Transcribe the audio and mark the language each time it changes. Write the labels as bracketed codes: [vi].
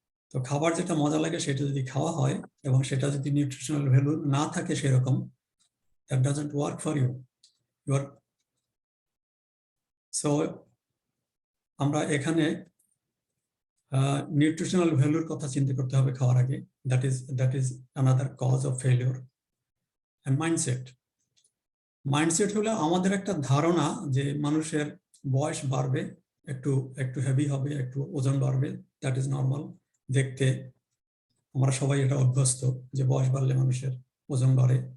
[bn] তো খাবার যেটা মজা লাগে সেটা যদি খাওয়া হয় এবং সেটা যদি নিউট্রিশনাল ভ্যালু না থাকে সেরকম, that doesn't work for you. So আমরা এখানে নিউট্রিশনাল ভ্যালুর কথা চিন্তা করতে হবে খাওয়ার আগে। [en] that is another cause of failure. [bn] And mindset হলো আমাদের একটা ধারণা যে মানুষের বয়স বাড়বে, একটু হেভি হবে, একটু ওজন বাড়বে, দ্যাট ইজ নর্মাল। দেখতে আমরা সবাই এটা অভ্যস্ত যে বয়স বাড়লে মানুষের ওজন বাড়ে।